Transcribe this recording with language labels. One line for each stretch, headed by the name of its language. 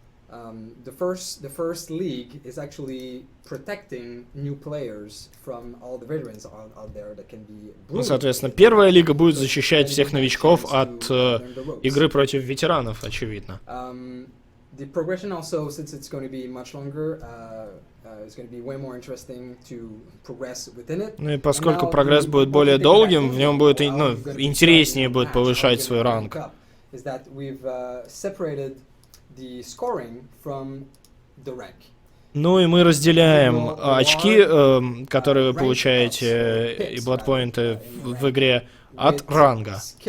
English: The first league is actually protecting new players from all the veterans out there that can be.
Russian: Ну, соответственно, первая лига будет защищать всех новичков от игры против ветеранов, очевидно.
English: The progression also, since it's going to be much longer, it's going to be way more interesting to progress within it.
Russian: Ну и поскольку прогресс будет более долгим, в нем будет интереснее будет повышать свой ранг.
English: Is that we've separated the scoring from the rank.
Russian: Ну и мы разделяем очки, которые вы получаете, и бладпоинты в игре, от ранга.